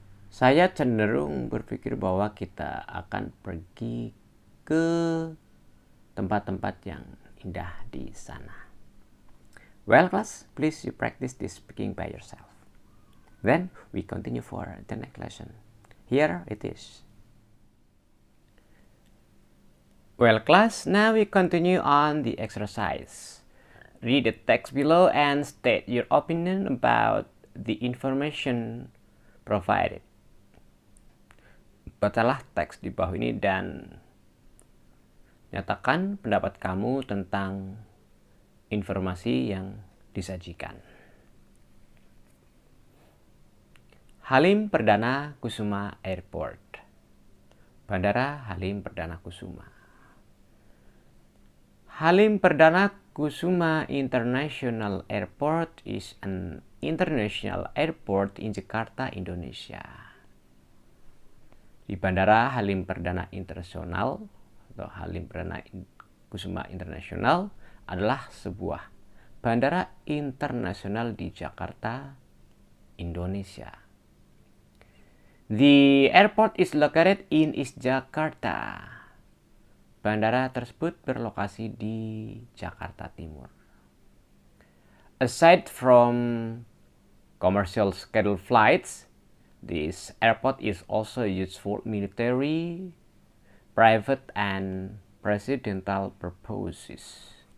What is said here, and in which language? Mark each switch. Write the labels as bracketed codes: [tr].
[id] Saya cenderung berpikir bahwa kita akan pergi ke tempat-tempat yang indah di sana. [en] Well, class, please you practice this speaking by yourself. Then we continue for the next lesson. Here it is. Well, class, now we continue on the exercise. Read the text below and state your opinion about the information provided. [id] Bacalah teks di bawah ini dan nyatakan pendapat kamu tentang informasi yang disajikan. [en] Halim Perdana Kusuma Airport. Bandara Halim Perdana Kusuma. Halim Perdana Kusuma International Airport is an international airport in Jakarta, Indonesia. [id] Di Bandara Halim Perdana Internasional atau Halim Perdana Kusuma Internasional adalah sebuah bandara internasional di Jakarta, Indonesia. [en] The airport is located in East Jakarta. [id] Bandara tersebut berlokasi di Jakarta Timur. [en] Aside from commercial scheduled flights, this airport is also used for military, private, and presidential purposes.